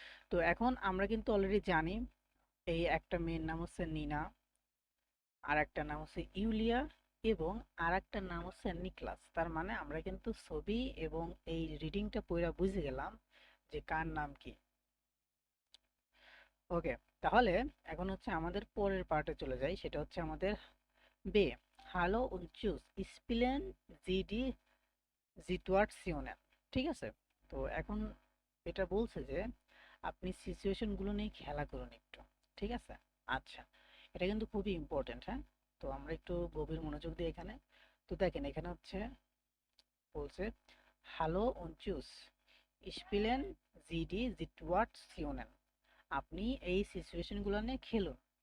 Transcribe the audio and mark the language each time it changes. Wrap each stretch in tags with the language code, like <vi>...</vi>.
<bn>তো এখন আমরা কিন্তু অলরেডি জানি এই একটা মেয়ের নাম হচ্ছে নিনা, আর একটা নাম হচ্ছে ইউলিয়া, এবং আর একটা নাম হচ্ছে নিকলাস। তার মানে আমরা কিন্তু ছবি এবং এই রিডিংটা পড়া বুঝে গেলাম যে কার নাম কি। ওকে, তাহলে এখন হচ্ছে আমাদের পরের পার্টে চলে যাই, সেটা হচ্ছে আমাদের বে।</bn> <de>হ্যালো und tschüss spielen Sie die Situation,</de> <bn>ঠিক আছে? তো এখন এটা বলছে যে আপনি সিচুয়েশন গুলো নিয়ে খেলা করুন একটু, ঠিক আছে? আচ্ছা, এটা কিন্তু খুবই ইম্পর্টেন্ট, হ্যাঁ? তো আমরা একটু গভীর মনোযোগ দিই এখানে। তো দেখেন এখানে হচ্ছে বলছে</bn> <de>হ্যালো und tschüss spielen Sie die Situation,</de> <bn>আপনি এই সিচুয়েশন গুলো নিয়ে খেলুন।</bn>